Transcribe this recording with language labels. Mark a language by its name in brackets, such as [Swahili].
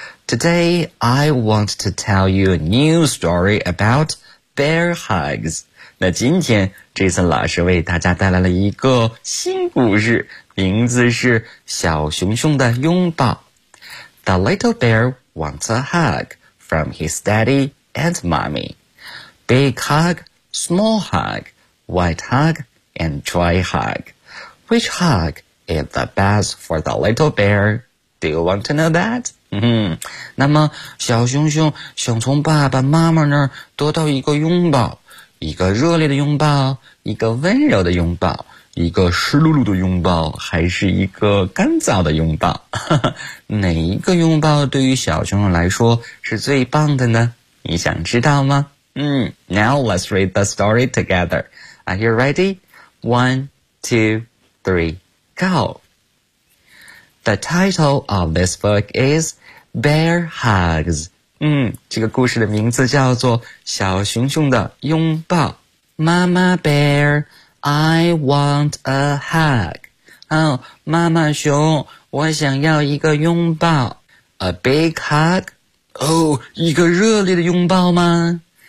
[English] Today, I want to tell you a new story about bear hugs. [Chinese] 那今天 Jason 老师为大家带来了一个新故事，名字是小熊熊的拥抱。 [English] The little bear wants a hug from his daddy and mommy. Big hug, small hug, white hug, and dry hug. Which hug? Is the best for the little bear. Do you want to know that? [Chinese] 那么小熊熊想从爸爸妈妈那儿得到一个拥抱，一个热烈的拥抱，一个温柔的拥抱，一个湿漉漉的拥抱，还是一个干燥的拥抱？哪一个拥抱对于小熊熊来说是最棒的呢？你想知道吗？ [English] Now let's read the story together. Are you ready? 1, 2, 3. Go! The title of this book is Bear Hugs. [Chinese] 这个故事的名字叫做小熊熊的拥抱。 [English] Mama Bear, I want a hug. [Chinese] 妈妈熊，我想要一个拥抱。 [English] A big hug? [Chinese] 一个热烈的拥抱吗？